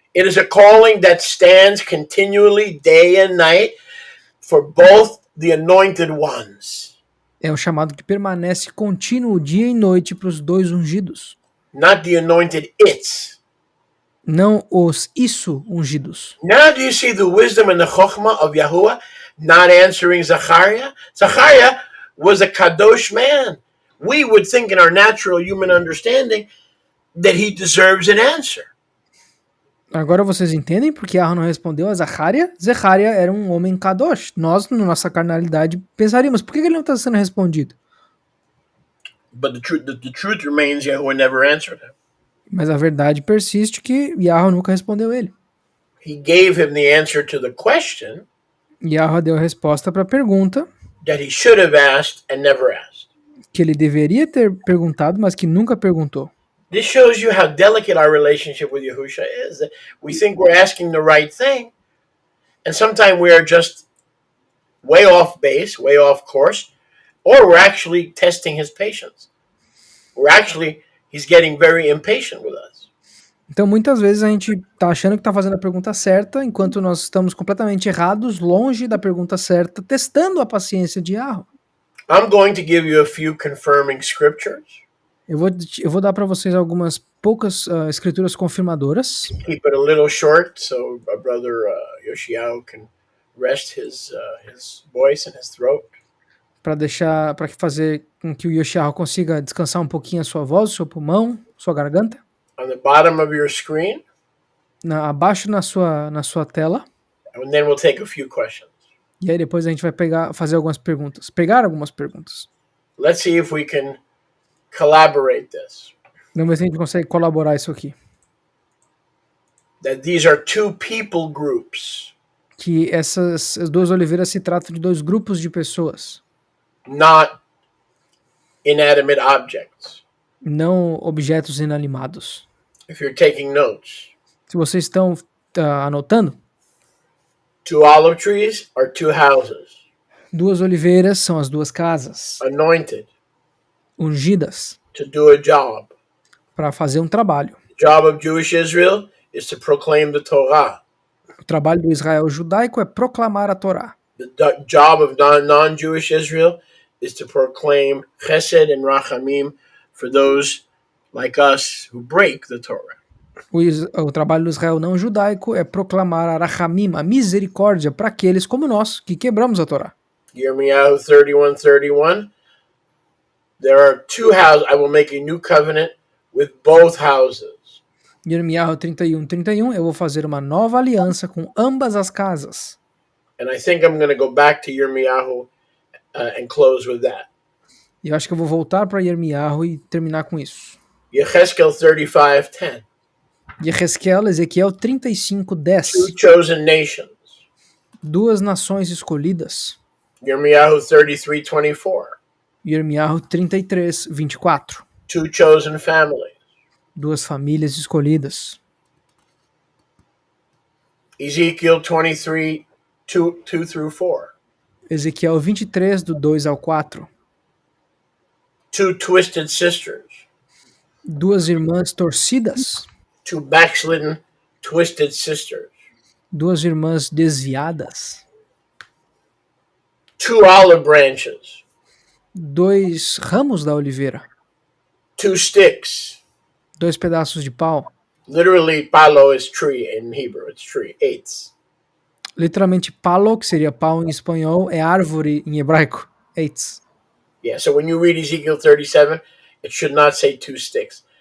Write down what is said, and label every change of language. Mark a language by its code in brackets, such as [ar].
[en] It is a calling that stands continually day and night for both the anointed ones. [pt] É um chamado que permanece contínuo dia e noite para os dois ungidos. [en] Not the anointed its. [pt] Não os ungidos. [en] Now do you see the wisdom and the chokhmah of Yahuwah not answering Zachariah? Zachariah was a kadosh man. We would think in our natural human understanding that he deserves an answer. [pt] Agora vocês entendem porque Yahweh não respondeu a Zacharia? Zacharia era um homem kadosh. Nós, na nossa carnalidade, pensaríamos, por que ele não está sendo respondido? [en] But the truth remains Yahuwah never answered him. [pt] Mas a verdade persiste que Yahweh nunca respondeu ele. [en] He gave him the answer to the question [pt] Yahweh deu a resposta para a pergunta [en] that he should have asked and never asked. [pt] que ele deveria ter perguntado, mas que nunca perguntou. [en] This shows you how delicate our relationship with Yahushua is. We think we're asking the right thing, and sometimes we are just way off base, way off course, or we're actually testing his patience. He's getting very impatient with us. [pt] Então muitas vezes a gente tá achando que tá fazendo a pergunta certa, enquanto nós estamos completamente errados, longe da pergunta certa, testando a paciência de Yahweh. [en] I'm going to give you a few confirming scriptures. [pt] Eu vou dar para vocês algumas poucas escrituras confirmadoras. [en] Keep it a little short so our brother Yoshiao can rest his voice and his throat. [pt] Para fazer com que o Yoshiao consiga descansar um pouquinho a sua voz, seu pulmão, sua garganta. [en] On the bottom of your screen. [pt] Abaixo na sua tela. [en] And then we'll take a few questions. [pt] E aí depois a gente vai fazer algumas perguntas. Pegar algumas perguntas. [en] Let's see if we can collaborate this. [pt] Vamos ver se a gente consegue colaborar isso aqui. [en] That these are two people groups. [pt] Que essas duas oliveiras se tratam de dois grupos de pessoas. [en] Not inanimate objects. [pt] Não objetos inanimados. [en] If you're taking notes. [pt] Se vocês estão anotando. [en] Two olive trees are two houses. [pt] Duas oliveiras são as duas casas. [en] Anointed. [pt] Ungidas. [en] To do a job. [pt] Para fazer um trabalho. [en] The job of Jewish Israel is to proclaim the Torah. [pt] O trabalho do Israel judaico é proclamar a Torá. [en] The job of non-Jewish Israel is to proclaim chesed and rachamim for those like us who break the Torah. [pt] O trabalho do Israel não judaico é proclamar a rachamim, a misericórdia, para aqueles como nós, que quebramos a Torá. [en] Yirmiyahu 31:31. There are two houses. I will make a new covenant with both houses. [pt] Yirmiyahu 31:31. Eu vou fazer uma nova aliança com ambas as casas. [en] And I think I'm going to go back to Yirmiyahu and close with that. [pt] E eu acho que eu vou voltar para Yirmiyahu e terminar com isso. [en] Yechezkel 35:10. [pt] Ezequiel 35:10. [en] Two chosen nations. [pt] Duas nações escolhidas. [en] Yirmiyahu 33:24. [pt] Yirmiyahu 33:24. [en] Two chosen families. [pt] Duas famílias escolhidas. [en] Ezekiel 23, 2 through 4. [pt] Ezequiel 23, do 2 ao 4. [en] Two twisted sisters. [pt] Duas irmãs torcidas. [en] Two backslidden, twisted sisters. [pt] Duas irmãs desviadas. [en] Two olive branches. [pt] Dois ramos da oliveira. [en] Two sticks. [pt] Dois pedaços de pau. [en] Literally, palo is tree in Hebrew. It's tree. Eights. [pt] Literalmente, palo, que seria pau em espanhol, é árvore em hebraico. [he] Eitz. [en] Yeah, so when you read Ezekiel 37, it should not say two sticks.